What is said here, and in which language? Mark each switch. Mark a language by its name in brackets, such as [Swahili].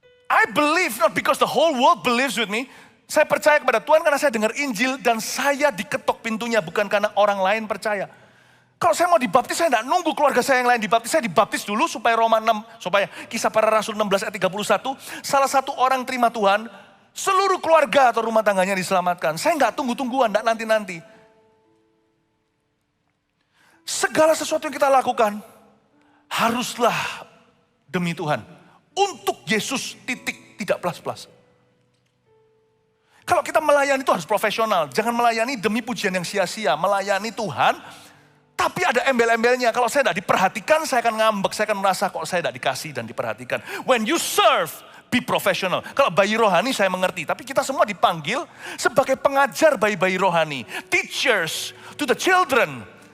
[English] I believe not because the whole world believes with me. [Indonesian] Saya percaya kepada Tuhan karena saya dengar Injil dan saya diketok pintunya. Bukan karena orang lain percaya. Kalau saya mau dibaptis, saya tidak nunggu keluarga saya yang lain dibaptis. Saya dibaptis dulu supaya supaya Kisah Para Rasul 16 ayat 31. Salah satu orang terima Tuhan, seluruh keluarga atau rumah tangganya diselamatkan. Saya nggak tunggu-tungguan, nggak nanti-nanti. Segala sesuatu yang kita lakukan haruslah demi Tuhan. Untuk Yesus, tidak plus-plus. Kalau kita melayani itu harus profesional. Jangan melayani demi pujian yang sia-sia. Melayani Tuhan, tapi ada embel-embelnya. Kalau saya tidak diperhatikan, saya akan ngambek. Saya akan merasa kok saya tidak dikasih dan diperhatikan. [English] When you serve, be professional. [Indonesian] Kalau bayi rohani saya mengerti. Tapi kita semua dipanggil sebagai pengajar bayi-bayi rohani. [English] Teachers to the children.